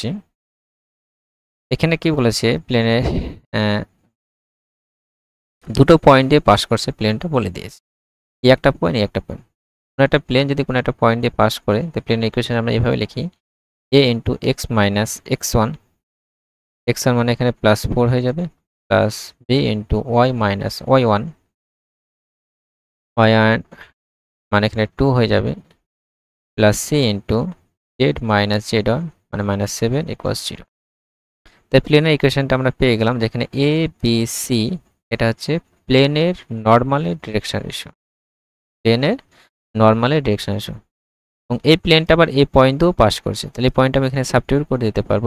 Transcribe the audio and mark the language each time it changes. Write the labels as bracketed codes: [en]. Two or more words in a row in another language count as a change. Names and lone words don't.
[bn] এখানে কি বলেছে, প্লেনে দুটো পয়েন্ট দিয়ে পাস করছে, প্লেনটা বলে দিয়েছে, এই একটা পয়েন্ট, এই একটা পয়েন্ট। কোনো একটা প্লেন যদি কোনো একটা পয়েন্ট দিয়ে পাস করে, তো প্লেনের ইকুয়েশন আমরা এইভাবে লিখি, a × x - x1, x1 মানে এখানে +4 হয়ে যাবে, প্লাস b × y - y1, y1 মানে এখানে 2 হয়ে যাবে, প্লাস c × z - z1 মানে -7 = 0। তাই প্লেনের ইকুয়েশনটা আমরা পেয়ে গেলাম, যেখানে a b c এটা হচ্ছে প্লেনের নর্মালের [en] direction ratio, [bn] প্লেনের নর্মালের [en] direction ratio, [bn] এবং এই প্লেনটা আবার এই পয়েন্ট দিয়েও পাস করছে, তাহলে এই পয়েন্টটা আমি এখানে সাবস্টিটিউট করে দিতে পারবো।